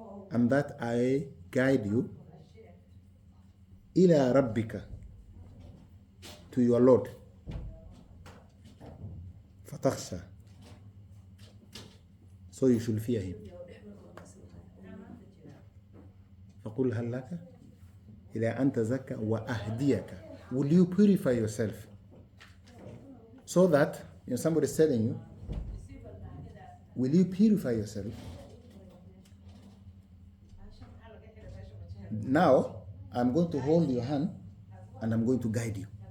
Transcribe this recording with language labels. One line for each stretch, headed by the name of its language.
English: And that I guide you إلى ربك, to your Lord, فتخشى, so you should fear him.
Arabic: فقل هل لك إلى أن تزكى وأهديك.
English: Will you purify yourself so that, somebody is telling you, will you purify yourself? Now I'm going to hold your hand and I'm going to guide you.